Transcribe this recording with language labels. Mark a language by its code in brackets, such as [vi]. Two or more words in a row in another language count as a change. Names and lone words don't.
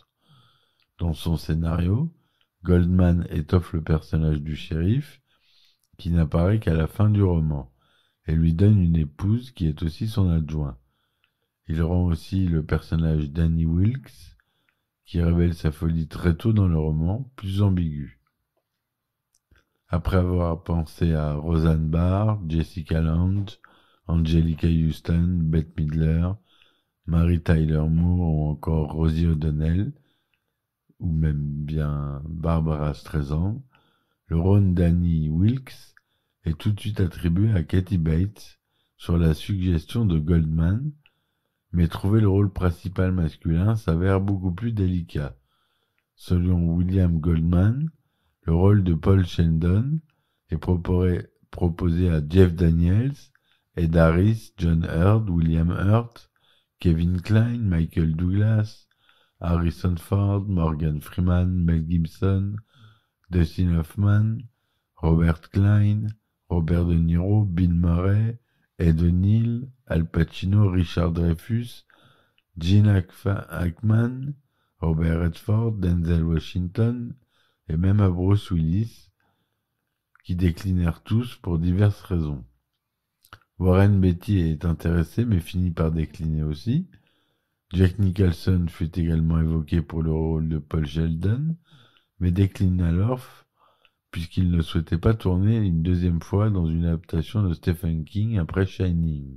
[fr] Dans son scénario, Goldman étoffe le personnage du shérif, qui n'apparaît qu'à la fin du roman, et lui donne une épouse qui est aussi son adjoint. Il rend aussi le personnage d'Annie Wilkes, qui révèle sa folie très tôt dans le roman, plus ambigu. Après avoir pensé à Roseanne Barr, Jessica Lange, Angelica Houston, Bette Midler, Mary Tyler Moore ou encore Rosie O'Donnell, ou même bien Barbara Streisand, le rôle d'Annie Wilkes est tout de suite attribué à Kathy Bates sur la suggestion de Goldman, mais trouver le rôle principal masculin s'avère beaucoup plus délicat. Selon William Goldman, le rôle de Paul Sheldon est proposé à Jeff Daniels, Ed Harris, John Hurd, William Hurt, Kevin Kline, Michael Douglas, Harrison Ford, Morgan Freeman, Mel Gibson, Dustin Hoffman, Robert Klein, Robert De Niro, Bill Murray, Ed O'Neill, Al Pacino, Richard Dreyfuss, Gene Hackman, Robert Redford, Denzel Washington et même à Bruce Willis, qui déclinèrent tous pour diverses raisons. Warren Beatty est intéressé mais finit par décliner aussi. Jack Nicholson fut également évoqué pour le rôle de Paul Sheldon, mais déclina l'offre puisqu'il ne souhaitait pas tourner une deuxième fois dans une adaptation de Stephen King après Shining.